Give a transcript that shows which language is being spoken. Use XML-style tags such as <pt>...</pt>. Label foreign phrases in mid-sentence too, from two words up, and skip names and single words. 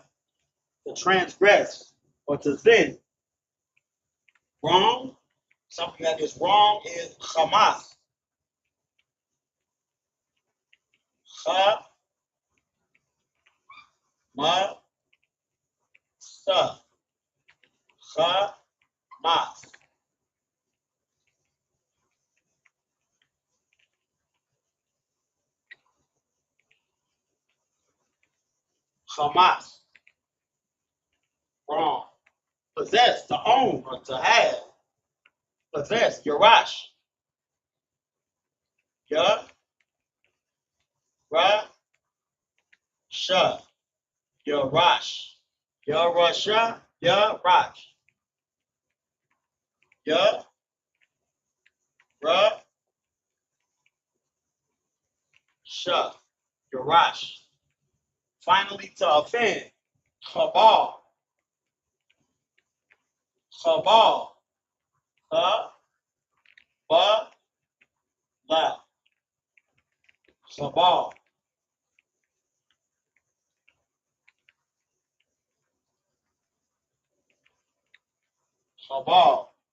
<en>To transgress or to sin. Wrong. Something that is wrong is Hamas.</en> <he>Ha. Ma. Sa. Ha. Mas. Hamas.</he> <en>Wrong. Possess, to own, or to have. Possess,</en> <he>Yarash. Ya. Ra. Sha. Yarash. Yarasha. Yarash. Ya. Ra. Sha. Yarash.</he> <en>Finally, to offend.</en> <he>Chabal. Chabal. Ha. Ba. La. Chabal. Chabal.</he>